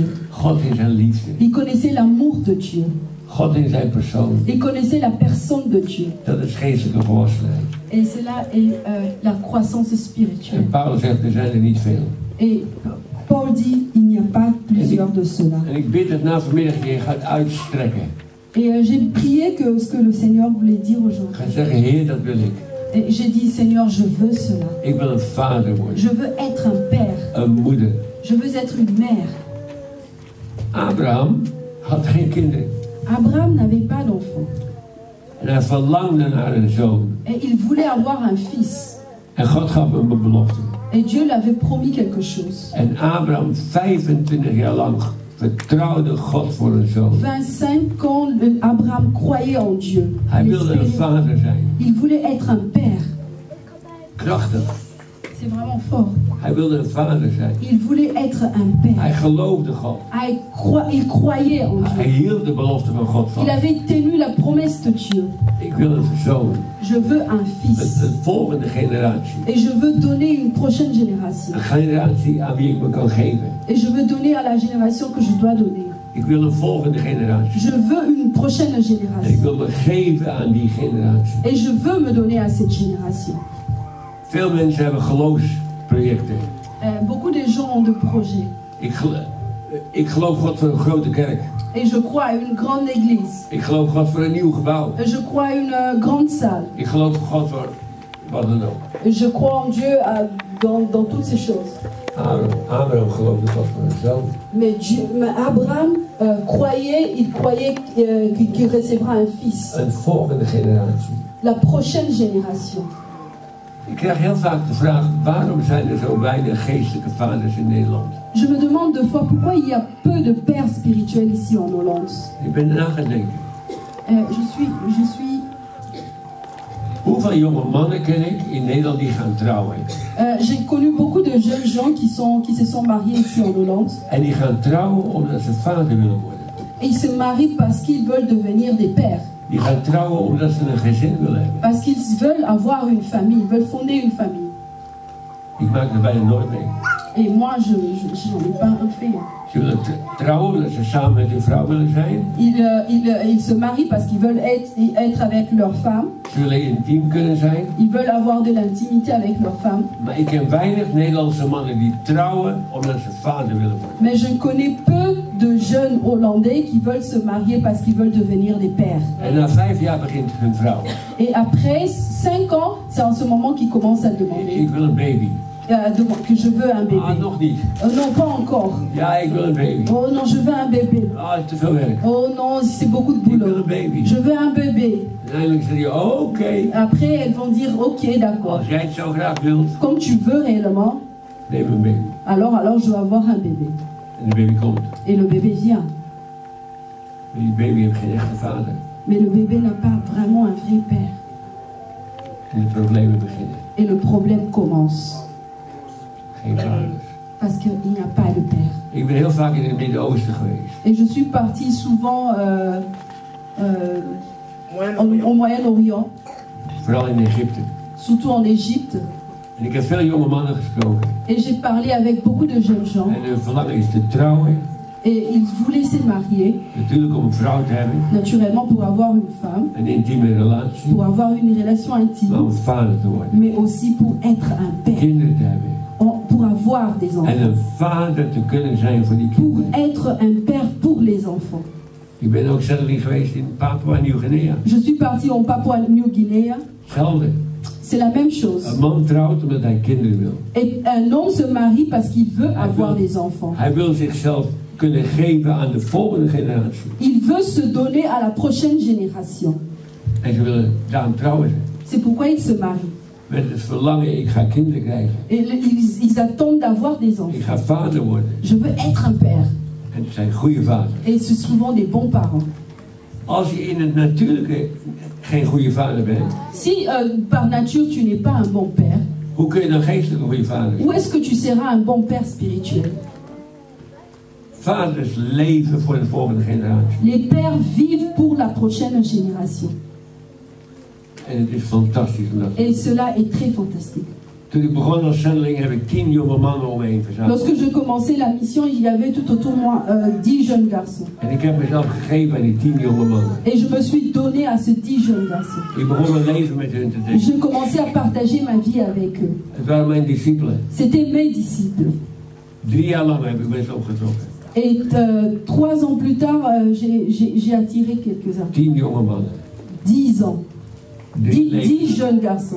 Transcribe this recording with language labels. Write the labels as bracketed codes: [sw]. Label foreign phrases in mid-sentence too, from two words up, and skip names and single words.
[nl] God in zijn liefde. [fr] Il connaissait l'amour de Dieu. [nl] God in zijn persoon. [fr] Il connaissait la personne de Dieu. [nl] Dat is geestelijke volwassenheid. [fr] Et cela est la croissance spirituelle. [nl] En Paulus zegt, er zijn er niet veel. [fr] Et Paul dit, il n'y a pas plusieurs de cela. [nl] En ik bid dat na vanmiddag je gaat uitstrekken. [fr] Et j'ai prié que ce que le Seigneur voulait dire aujourd'hui. [nl] Ga zeggen, Heer, dat wil ik. [fr] Et j'ai dit, Seigneur, je veux cela. [nl] Ik wil een vader worden. [fr] Je veux être un père. [nl] Een moeder. [fr] Je veux être une mère. [nl] Abraham had geen kinderen. [fr] Abraham n'avait pas d'enfant. [nl] En hij verlangde naar een zoon. [fr] Et il voulait avoir un fils. [nl] En God gaf hem een belofte. [fr] Et Dieu l'avait promis quelque chose. [nl] En Abraham 25 jaar lang vertrouwde God voor een zoon. [fr] 25 ans, Abraham croyait en Dieu. [nl] Hij wilde een vader zijn. [fr] Il voulait être un père. [nl] Krachtig. [fr] C'est vraiment fort. [nl] Hij wilde een vader zijn. [fr] Il voulait être un [nl] Hij [fr] père. [nl] geloofde God. [fr] Il croyait en [nl] Hij [fr] Dieu. [nl] hield de belofte van God [fr] Il [nl] vast. [fr] avait tenu la promesse de Dieu. [nl] Ik wil een zoon. [fr] Je veux un fils. [nl] Een volgende generatie. [fr] Et je veux donner une prochaine génération. [nl] Een generatie aan wie ik me kan geven. [fr] Et je veux donner à la génération que je dois donner. [nl] Ik wil een volgende generatie. [fr] Je veux une prochaine [nl] En ik [fr] génération. [nl] wil me geven aan die generatie. [fr] Et je veux me donner à cette génération. [nl] Veel mensen hebben geloofsprojecten. [fr] Beaucoup de gens ont de projets. [nl] Ik geloof God voor een grote kerk. [fr] Et je crois à une grande église. [nl] Ik geloof God voor een nieuw gebouw. [fr] Et je crois à une grande salle. [nl] Ik geloof God voor wat dan ook. [fr] Et je crois en Dieu dans toutes ces choses. [nl] Abraham geloofde God voor een zoon. [fr] Mais Abraham croyait qu'il recevra un fils. [nl] Een volgende generatie. [fr] La prochaine génération. [nl] Ik krijg heel vaak de vraag, waarom zijn er zo weinig geestelijke vaders in Nederland? [fr] Je me demande deux fois pourquoi il y a peu de pères spirituels ici en Hollande. [nl] Ik ben erna gaan denken. [fr] Je suis. [nl] Hoeveel jonge mannen ken ik in Nederland die gaan trouwen? [fr] J'ai connu beaucoup de jeunes gens qui se sont mariés ici en Hollande. [nl] En die gaan trouwen omdat ze vader willen worden. [fr] Et ils se marient parce qu'ils veulent devenir des pères. [nl] Die gaan trouwen omdat ze een gezin willen hebben. [fr] Parce qu'ils veulent avoir une famille, ils veulent fonder une famille. [nl] Ik maak er bijna nooit mee. [fr] Et moi, je n'en ai pas un fait. [nl] Ze willen trouwen omdat ze samen met hun vrouw willen zijn. [fr] Ils se marient parce qu'ils veulent être avec leur femme. [nl] Ze willen intiem kunnen zijn. [fr] Ils veulent avoir de l'intimité avec leur femme. [nl] Maar ik ken weinig Nederlandse mannen die trouwen omdat ze vader willen worden. [fr] Mais je connais peu de jeunes Hollandais qui veulent se marier parce qu'ils veulent devenir des pères. [nl] En na 5 jaar begint hun vrouw. [fr] Et après 5 ans, c'est en ce moment qu'ils commencent à demander [nl] Ik wil een baby. [fr] que je veux un bébé. [nl] Ah, nog niet. [fr] Non, pas encore. [nl] Ja, ik wil een baby. [fr] Oh non, je veux un bébé. [nl] Ah, te veel werk. [fr] Oh non, c'est beaucoup de [nl] Ik wil [fr] boulot. [nl] een baby. [fr] Je veux un bébé. [nl] En eindelijk zeg je, oké. [fr] Après, elles vont dire, ok, d'accord. [nl] Als jij het zo graag wilt, [fr] Comme tu veux réellement, [nl] neem een baby. [fr] alors je veux avoir un bébé. [nl] En de baby komt. [fr] Et le bébé vient. [nl] Maar die baby heeft geen echte vader. [fr] Mais le bébé n'a pas vraiment un vrai père. [nl] En de problemen beginnen. [fr] Et le problème commence. [nl] Geen vaders. [fr] Parce qu'il n'y a pas de père. [nl] Ik ben heel vaak in het Midden-Oosten geweest. [fr] Et je suis partie souvent au Moyen-Orient, [nl] Vooral in Egypte. [fr] surtout en Égypte. [nl] En ik heb veel jonge mannen gesproken. [fr] Et j'ai parlé avec beaucoup de jeunes gens. [nl] En hun verlangen is te trouwen. [fr] Et ils voulaient se marier, [nl] Natuurlijk om een vrouw te hebben. [fr] naturellement pour avoir une femme, [nl] Een intieme relatie. [fr] pour avoir une relation [nl] Maar [fr] intime, [nl] om vader te worden. [fr] mais aussi pour être un père, [nl] Kinderen te hebben. [fr] pour avoir des [nl] En [fr] enfants, [nl] een vader te kunnen zijn voor die [fr] pour [nl] kinderen. [fr] être un père pour les enfants. [nl] Ik ben ook zelf geweest in Papua Nieuw-Guinea. [fr] Je suis partie en Papouasie-Nouvelle-Guinée. [nl] Hetzelfde. [fr] C'est la même chose. [nl] Een man trouwt omdat hij kinderen wil. [fr] Et un homme se marie parce qu'il veut avoir des enfants. [nl] Hij wil zichzelf kunnen geven aan de volgende generatie. [fr] Il veut se donner à la prochaine génération. [nl] En ze willen daarom trouwen. [fr] C'est pourquoi il se marie. [nl] Met het verlangen, ik ga kinderen krijgen. [fr] Et ils attendent d'avoir des [nl] Ik [fr] enfants. [nl] ga vader worden. [fr] Je veux être un père. [nl] En het zijn goede vaders. [fr] Et c'est souvent des bons parents. [nl] Als je in het natuurlijke geen goede vader bent, [fr] Si par nature tu n'es pas un bon père, [nl] hoe kun je dan geestelijk een goede vader zijn? [fr] où est-ce que tu seras un bon père spirituel? [nl] Vaders leven voor de volgende generatie. [fr] Les pères vivent pour la prochaine génération. [nl] En het is fantastisch om dat te [fr] Et cela est très fantastique. [nl] Toen ik begon als zendeling heb ik 10 jonge mannen om me heen verzameld. [fr] Lorsque je commençais la mission, il y avait tout autour de moi 10 jeunes garçons. [nl] En ik heb mezelf gegeven aan die 10 jonge mannen. [fr] Et je me suis donné à ces 10 jeunes garçons. [nl] Ik begon mijn leven met hun te delen. [fr] Je commençais à partager ma vie avec eux. [nl] Het waren mijn discipelen. [fr] C'était mes disciples. [nl] 3 jaar lang heb ik mensen opgetrokken. [fr] Et 3 ans plus tard, j'ai attiré quelques-uns. [nl] 10 jonge mannen. [fr] 10 ans. 10 jeunes garçons.